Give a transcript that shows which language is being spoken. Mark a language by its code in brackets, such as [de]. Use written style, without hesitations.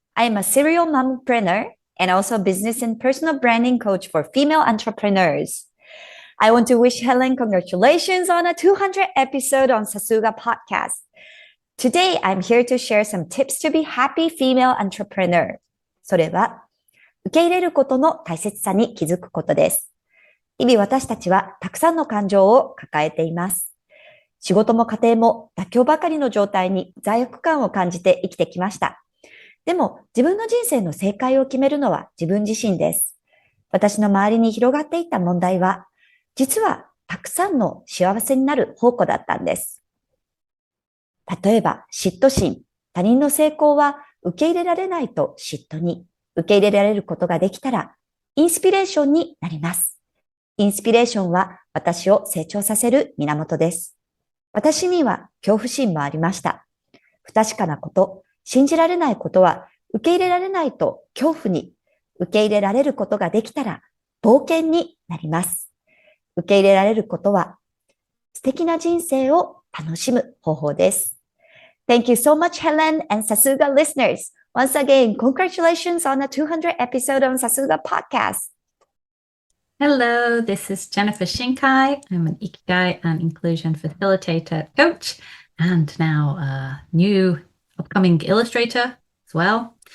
[en] I am a serial mompreneur and also a business and personal branding coach for female entrepreneurs. I want to wish Helen congratulations on a 200 episode on Sasuga podcast. Today, I'm here to share some tips to be happy female entrepreneur. [ja] それは、受け入れることの大切さに気づくことです。日々私たちはたくさんの感情を抱えています。仕事も家庭も妥協ばかりの状態に罪悪感を感じて生きてきました。でも自分の人生の正解を決めるのは自分自身です。私の周りに広がっていた問題は、実はたくさんの幸せになる宝庫だったんです。例えば嫉妬心、他人の成功は受け入れられないと嫉妬に、受け入れられることができたらインスピレーションになります。インスピレーションは私を成長させる源です。私には恐怖心もありました。不確かなこと、信じられないことは受け入れられないと恐怖に、受け入れられることができたら冒険になります。受け入れられることは素敵な人生を楽しむ方法です。 [en] Thank you so much, Helen and Sasuga listeners. Once again, congratulations on the 200th episode on Sasuga podcast. Hello, this is Jennifer Shinkai. I'm an Ikigai and Inclusion Facilitator coach and now a new upcoming illustrator as well.